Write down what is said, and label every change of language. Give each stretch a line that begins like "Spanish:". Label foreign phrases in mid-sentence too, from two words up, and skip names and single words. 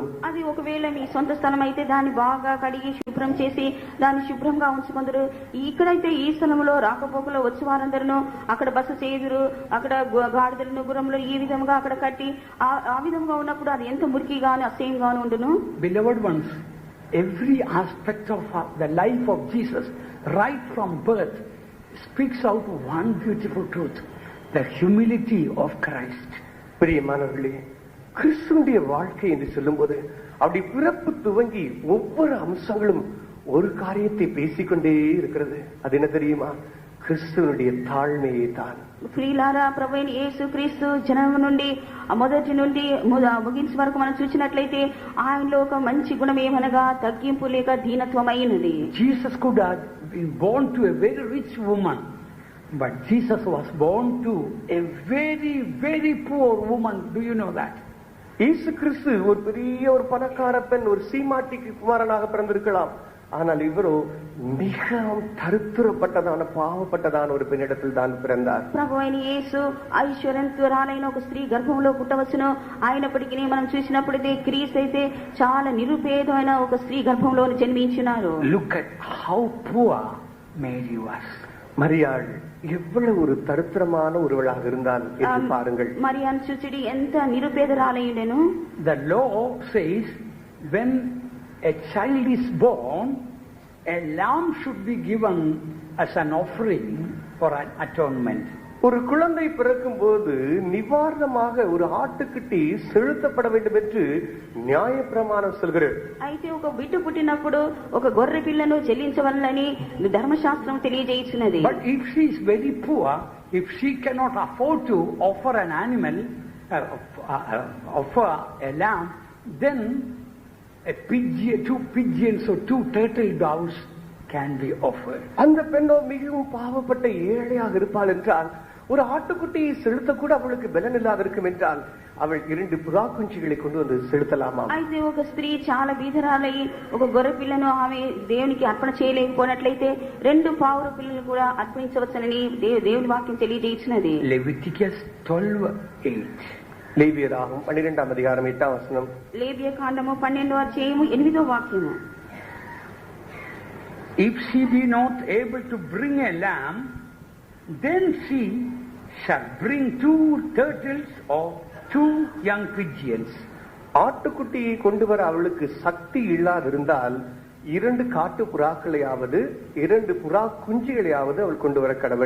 Telugu: అది ఒకవేళ మీ సొంత స్థలం అయితే దాన్ని బాగా కడిగి శుభ్రం చేసి దాన్ని శుభ్రంగా ఉంచుకుందరు. ఇక్కడైతే ఈ స్థలంలో రాకపోకలో వచ్చి వారందరూ అక్కడ బస చేయుదురు. అక్కడ గాడిదలను గుర్రములు ఈ విధంగా అక్కడ కట్టి ఆ విధంగా ఉన్నప్పుడు అది ఎంత మురికిగాను అసహ్యంగాను ఉండును.
English: Beloved ones, every aspect of the life of Jesus, right from birth, speaks out one beautiful truth, the humility of Christ.
Tamil: பிரியமானவர்களே, கிறிஸ்துவினுடைய வாழ்க்கை என்று சொல்லும்போது அப்படி பிறப்பு துவங்கி ஒவ்வொரு அம்சங்களும் ஒரு காரியத்தை பேசிக்கொண்டே இருக்கிறது. அது என்ன தெரியுமா? கிறிஸ்துவனுடைய தாழ்மையை தான்.
Telugu: ప్రియులారా, ప్రభువైన యేసుక్రీస్తు జన్మ నుండి మొదటి నుండి ముగించే వరకు మనం చూసినట్లయితే ఆయనలో ఒక మంచి గుణం ఏమనగా తగ్గింపు లేక దీనత్వమైనది.
English: Jesus could have been born to a very rich woman, but Jesus was born to a very, very poor woman. Do you know that?
Tamil: இயேசு கிறிஸ்து ஒரு பெரிய ஒரு பணக்கார பெண், ஒரு சீமாட்டிக்கு குமாரனாக பிறந்திருக்கலாம். ஆனால் இவரோ மிகவும் தரித்திரப்பட்டதான பாவப்பட்டதான ஒரு பெண்ணிடத்தில் தான் பிறந்தார்.
Telugu: ప్రభువైన యేసు ఐశ్వర్యవంతురాలైన ఒక స్త్రీ గర్భంలో పుట్టవచ్చును. అయినప్పటికీ మనం చూసినప్పుడైతే క్రీస్తు అయితే చాలా నిరుపేదమైన ఒక స్త్రీ గర్భంలో జన్మించినారు.
English: Look at how poor Mary was.
Tamil: மரியாள் எவ்வளவு ஒரு தரித்திரமான ஒருவளாக இருந்தால் என்று பாருங்கள்.
Telugu: మరియాను చూచిడి ఎంత నిరుపేదరాలైండెను.
English: The law says when a child is born, a lamb should be given as an offering for an atonement.
Tamil: ஒரு குழந்தை பிறக்கும் போது நிவாரணமாக ஒரு ஆட்டுக்குட்டி செலுத்தப்பட வேண்டும் என்று நியாயப்பிரமாணம் சொல்கிறது.
Telugu: అయితే ఒక బిడ్డ పుట్టినప్పుడు ఒక గొర్రె పిల్లను చెల్లించవలనని ధర్మశాస్త్రం తెలియజేయుచున్నది.
English: But if she is very poor, if she cannot afford to offer an animal, offer a lamb, then a pigeon, 2 pigeons or 2 turtle doves can be offered.
Tamil: அந்த பெண்ணோ மிகவும் பாவப்பட்ட ஏழையாக இருப்பாள் என்றால் ஒரு ஆட்டுக்குட்டியை செலுத்த கூட அவளுக்கு பலன் இல்லாத இருக்கும் என்றால் அவள் 2 புறா குஞ்சுகளை கொண்டு வந்து செலுத்தலாமா?
Telugu: అయితే ఒక స్త్రీ చాలా బీదరాలై ఒక గొర్రె పిల్లను ఆమె దేవునికి అర్పణ చేయలేకపోయినట్లయితే 2 పావుర పిల్లలు కూడా అర్పించవచ్చునని దేవుని వాక్యం తెలియజేయుచున్నది.
English: Leviticus 12:8.
Tamil: லேவியராகும் 12ஆம் அதிகாரம் 8ஆம் வசனம்.
Telugu: లేవియ కాండము 12వ అధ్యాయము 8వ వాక్యము.
English: If she be not able to bring a lamb, then she shall bring 2 turtles or 2 young pigeons.
Tamil: ஆட்டுக்குட்டியை கொண்டு வர அவளுக்கு சக்தி இல்லாதிருந்தால் 2 காட்டு புறாக்களையாவது 2 புறா குஞ்சுகளையாவது அவள் கொண்டு வர கடவுள்.